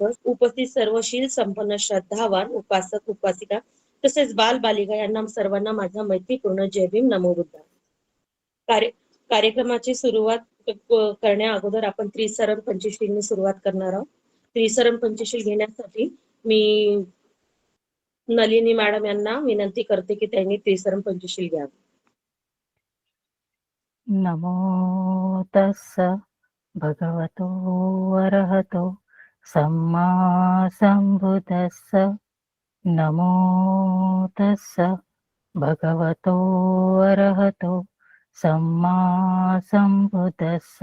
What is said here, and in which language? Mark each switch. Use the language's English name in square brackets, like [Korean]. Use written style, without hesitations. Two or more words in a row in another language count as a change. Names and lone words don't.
[Marathi] उपस्थित सर्वशील संपन्न श्रद्धावान उपासक उपासिका तसेच बाल बालिका यांना सर्वांना माझा मैत्रीपूर्ण जय भीम. नमो बुद्धा. कार्यक्रमाची सुरुवात करण्या अगोदर आपण त्रिसरण पंचशीलनी सुरुवात करणार आहोत. त्रिसरण पंचशील घेण्यासाठी मी नलिनी मॅडम यांना विनंती करते की त्यांनी त्रिसरण पंचशील घ्यावे. [Pali] नमो तस्स भगवतो अरहतो सम्मा संबुद्धस्स. नमो तस्स भगवतो अरहतो सम्मा संबुद्धस्स.